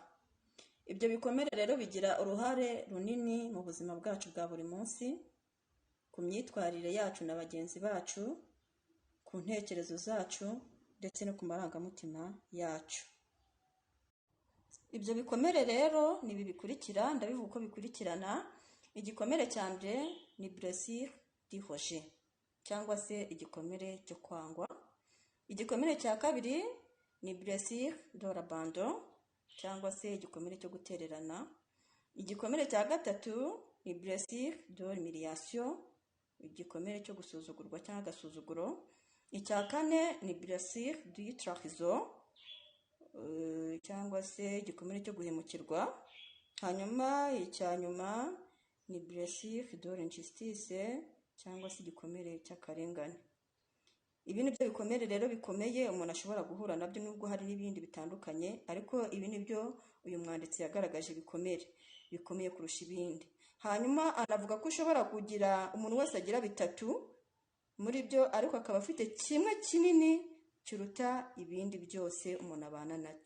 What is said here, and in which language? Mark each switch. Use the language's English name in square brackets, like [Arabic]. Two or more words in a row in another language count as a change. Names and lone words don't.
[Kinyarwanda] Ibyo bikomere rero bigira uruhare runini mu buzima bwacu bwa buri munsi, ku myitwarire yacu na bagenzi bacu, ku ntekerezo zacu ndetse no ku marangamutima yacu. Ibyo bikomere rero ni ibi bikurikira, ndabivuga uko bikurikirana. Igikomere cya mbere ni [French] blessure du rejet [Kinyarwanda] cyangwa se igikomere cyo kwangwa. Igikomere cya kabiri ni [French] blessure de l'abandon [Kinyarwanda] cyangwa se igikomere cyo gutererana. Igikomere cya gatatu ni [French] blessure de l'humiliation, [Kinyarwanda] igikomere cyo gusuzugurwa cyangwa agasuzuguro. Icya kane ni [French] blessure du trahison [Kinyarwanda] cyangwa se igikomere cyo guhemukirwa. Hanyuma icya nyuma ni [French] blessure de l'injustice [Kinyarwanda] cyangwa se igikomere cy'akarengane. Ibi ni byo bikomere rero bikomeye umuntu ashobora guhura nabyo, nubwo hari n'ibindi bitandukanye, ariko ibi ni byo uyu mwanditsi yagaragaje bikomeye kurusha ibindi. Hanyuma anavuga ko ushobora kugira, umuntu wese agira bitatu muri byo, ariko akaba afite kimwe kinini kiruta ibindi byose umuntu abana nacyo.